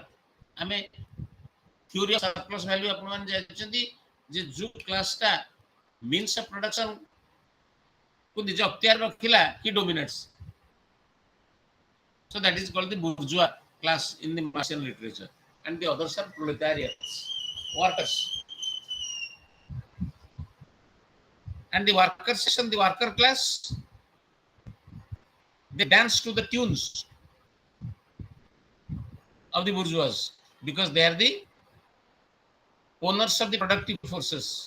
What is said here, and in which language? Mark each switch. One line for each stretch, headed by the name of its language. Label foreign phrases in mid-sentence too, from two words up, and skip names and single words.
English: I mean, theory of surplus value
Odia: ଆପଣ ଜାଣିଛନ୍ତି ଯେ ଯୋଉ କ୍ଲାସଟା
English: means of production
Odia: କୁ ନିଜ ଅକ୍ତିଆର ରଖିଲା,
English: he dominates. So that is called the bourgeois class in the Marxian literature, and the others are proletariats, workers. And the worker section, the worker class, they dance to the tunes of the bourgeois because they are the owners of the productive forces.